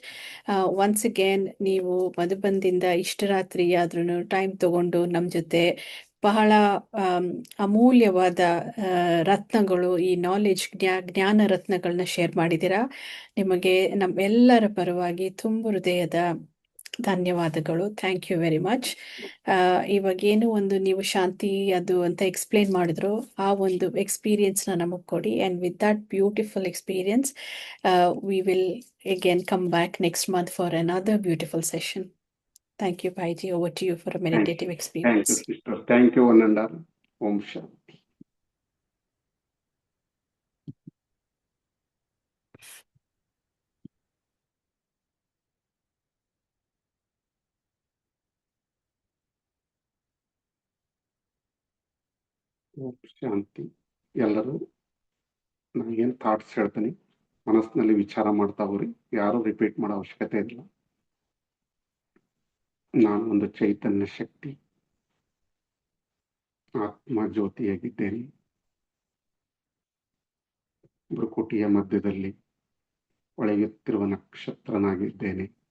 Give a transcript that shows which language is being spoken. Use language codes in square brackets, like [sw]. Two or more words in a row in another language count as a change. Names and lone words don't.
[en] once again [kn] ನೀವು ಮಧುಬಂದಿಂದ ಇಷ್ಟು ರಾತ್ರಿ ಆದ್ರೂ ಟೈಮ್ ತಗೊಂಡು ನಮ್ಮ ಜೊತೆ ಬಹಳ ಅಮೂಲ್ಯವಾದ ರತ್ನಗಳು, ಈ ನಾಲೆಜ್ ಜ್ಞಾನ ರತ್ನಗಳನ್ನ ಶೇರ್ ಮಾಡಿದ್ದೀರಾ. ನಿಮಗೆ ನಮ್ಮೆಲ್ಲರ ಪರವಾಗಿ ತುಂಬ ಹೃದಯದ ಧನ್ಯವಾದಗಳು. [en] Thank you very much. [kn] ಇವಾಗೇನು ಒಂದು ನೀವು ಶಾಂತಿ ಅದು ಅಂತ ಎಕ್ಸ್ಪ್ಲೇನ್ ಮಾಡಿದ್ರು, ಆ ಒಂದು ಎಕ್ಸ್ಪೀರಿಯನ್ಸ್ನ ನಮಗೆ ಕೊಡಿ. [en] And with that beautiful experience we will again come back next month for another beautiful session. Thank you, Bhaiji. Over to you for a meditative experience. Thank you, sister. Thank you, one and all. [sa] ॐ शान्ति. ಓಂ ಶಾಂತಿ. [kn] ಎಲ್ಲರೂ ನನಗೇನು ಥಾಟ್ಸ್ ಹೇಳ್ತೀನಿ, ಮನಸ್ಸಿನಲ್ಲಿ ವಿಚಾರ ಮಾಡ್ತಾ ಹೋಗ್ರಿ. ಯಾರು ರಿಪೀಟ್ ಮಾಡೋ ಅವಶ್ಯಕತೆ ಇಲ್ಲ. ನಾನು ಒಂದು ಚೈತನ್ಯ ಶಕ್ತಿ, ಆತ್ಮ ಜ್ಯೋತಿಯಾಗಿದ್ದೇನೆ. ಭ್ರುಕುಟಿಯ ಮಧ್ಯದಲ್ಲಿ ಒಳೆಯುತ್ತಿರುವ ನಕ್ಷತ್ರನಾಗಿದ್ದೇನೆ.